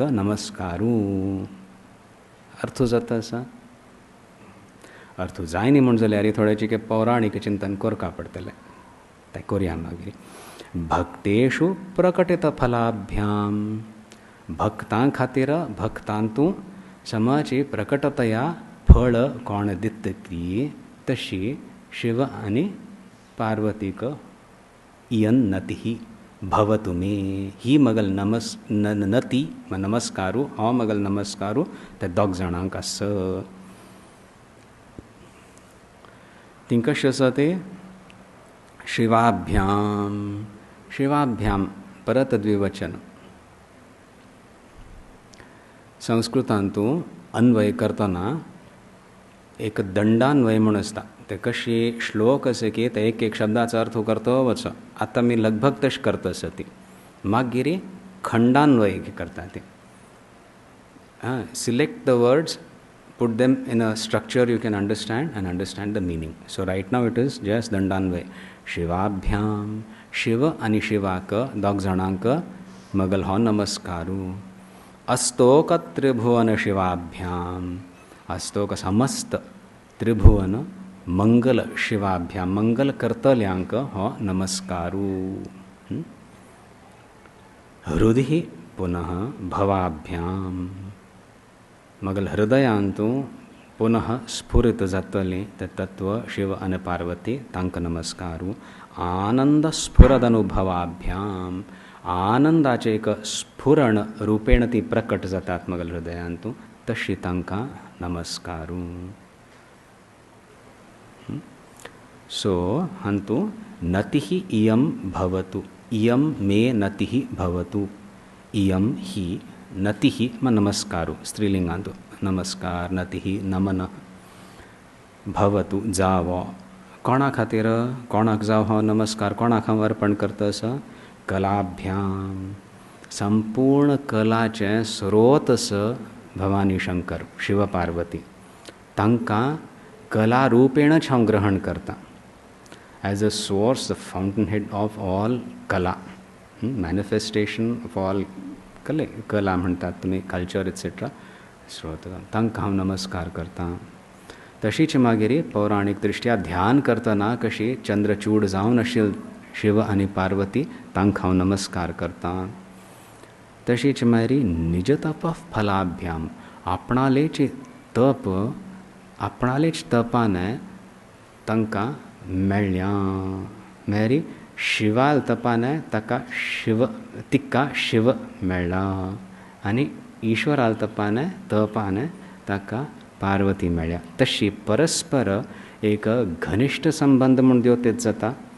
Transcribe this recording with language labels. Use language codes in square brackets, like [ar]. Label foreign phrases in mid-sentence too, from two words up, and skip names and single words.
[kok] नमस्कारू अर्थ जाता आसा अर्थ जायनी म्हण जाल्यार थोड्याचे पौराणीक चिंतन करपा पडटलें तें करया मागीर [sa] भक्तेषु प्रकटित फलाभ्याम [kok] भक्तां खातीर भक्तांतू समाची प्रकटतया फळ कोण दितकी तशी शिव आनी पार्वतीक [sa] इयन्नतिः भवतु मे [kok] ही मगल नती नमस्कारू हो मगल नमस्कारू ते दोग जाणांक आस तीं कशें आसा ते शिवाभ्याम शिवाभ्याम परत द्विवचन संस्कृतांतू अन्वय करतना एक दंडान्वय म्हूण आसता ते कशी श्लोक असे की ते एक शब्दाचो अर्थ करतो वचो आतां मी लगभग तशें करता सती मागीर खंडान्वय करता ते [en] select the words put them in a structure you can understand and understand the meaning. So right now it is just dandanvay. [kok] Shivabhyam, Shiva ani Shivaka, dog zananka, magal ho namaskaru. Astoka tribhuvana Shivabhyam, Astoka samast tribhuvana, Mangal Shivabhyam, Mangal kartalyanka ho namaskaru. [sa] हृदि पुनः भवाभ्याम्. [kok] मगल हृदयांतू पुनः स्फुरित जातले ते तत्व शिव आणि पार्वती तांक नमस्कारू [sa] आनंद स्फुरदनुभवाभ्याम [kok] आनंदाचे एक स्फुरण रूपेण ती प्रकट जातात मगल हृदयांतू तशी तांका नमस्कारू सो [sa] हंतु नतिः इयं भवतु इयं मे नतिः भवतु इयं [kok] ही नतिः म नमस्कारू स्त्रीलिंगांतू नमस्कार नतिः नमन भवतु जावो कोणा खातीर कोणाक जाव हो नमस्कार कोणाक हांव अर्पण करता आसा कलाभ्याम संपूर्ण कलाचे स्रोत आसा भवानी शंकर शिव पार्वती तांकां कला रूपेणच हांव ग्रहण करता [en] as a source the fountain head of all kala manifestation of all kala [kok] म्हणटात तुमी कल्चर एक्सेट्रा स्रोत तांकां हांव नमस्कार करता तशीच मागीर पौराणीक दृश्ट्या ध्यान करतना कशी चंद्रचूड जावन आशिल्ली शिव आनी पार्वती तांकां हांव नमस्कार करता तशीच मागीर [sa] निज तप फलाभ्याम [kok] आपणालेच तप आपणालेच तपाने तांकां मेळ्ळ्या मागीर शिवाल तपाने ताका शिव तिका शिव मेळ्ळा आनी ईश्वराल तपाने ताका पार्वती मेळ्ळ्या तशी परस्पर एक घनिश्ट संबंध म्हूण द्योतीत जाता